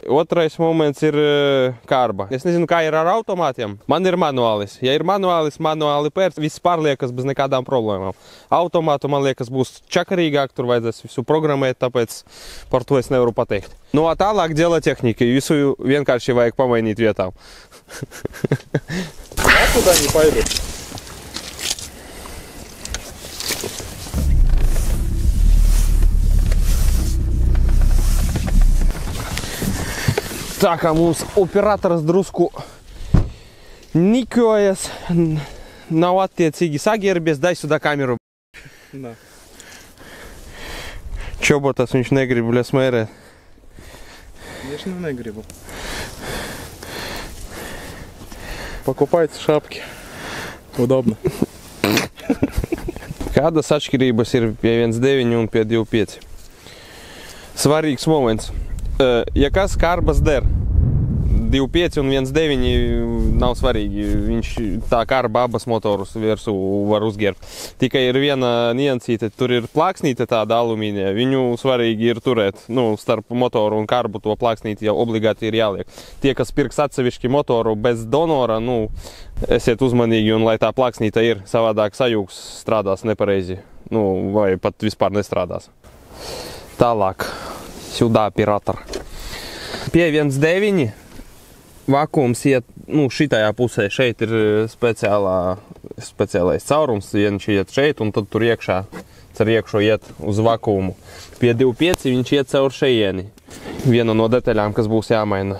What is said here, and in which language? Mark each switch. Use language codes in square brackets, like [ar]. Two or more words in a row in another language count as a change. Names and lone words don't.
[lv] Otrais moments ir kārba. Es nezinu, kā ir ar automātiem. Man ir manuālis. Ja ir manuālis, manuāli pērc, viss pārliekas bez nekādām problēmām. Automātu, man liekas, būs čakarīgāk, tur vajadzēs visu programmēt, tāpēc par to es nevaru pateikt. Nu, tālāk dēla tehnika. Visu vienkārši vajag pamainīt vietām. [ru] Куда не пойду? [lv] Tā kā mums operators drusku nikiojas, nav attiecīgi sagierbies, [ru] дай сюда [lv] kameru. [ru] Да. [lv] Čobotas viņš negrib, bļa, smērēt. [ru] Конечно, negribu. Покупайте шапки. Удобно. [lv] Kādas atšķirības ir pie 1.9 un pie 2.5? Svarīgs moments. Ja kas kārbas der, 2.5 un 1.9 nav svarīgi, viņš tā kārba abas motorus virsū var uzģērbt. Tikai ir viena niansīte, tur ir plāksnīte tāda alumīnija, viņu svarīgi ir turēt, starp motoru un kārbu to plāksnīti jau obligāti ir jāliek. Tie, kas pirks atsevišķi motoru bez donora, esiet uzmanīgi un lai tā plāksnīte ir, savādāk sajūgs strādās nepareizi, vai pat vispār nestrādās. Tālāk. [ru] Сюда оператор. [lv] Pie 1.9 vakums iet, šitajā pusē, šeit ir speciālais caurums, viens iet šeit un tad tur iekšā cer iekšo iet uz vakuumu. Pie 2.5 viņš iet caur šejieni. Viena no detaļām, kas būs jāmaina.